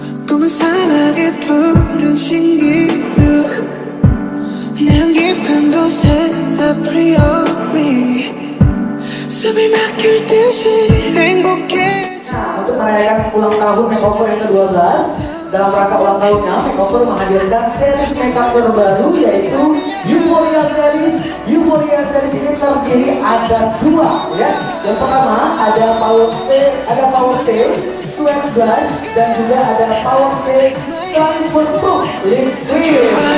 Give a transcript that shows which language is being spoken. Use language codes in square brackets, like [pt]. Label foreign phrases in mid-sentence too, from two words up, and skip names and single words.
[ko] 꿈은 사막의 푸른 신기루 난 깊은 곳에 아프리오리 숨이 막힐 듯이 행복해. [id] Nah, untuk merayakan ulang tahun makeover yang ke-12, dalam rangka ulang tahunnya, makeover menghadirkan series makeup terbaru yaitu Euphoria Series. Euphoria Series ini terdiri ada dua, ya. Yang pertama ada Power Stay Sweat Blush dan juga ada Power Stay Transfer Proof Lip Cream.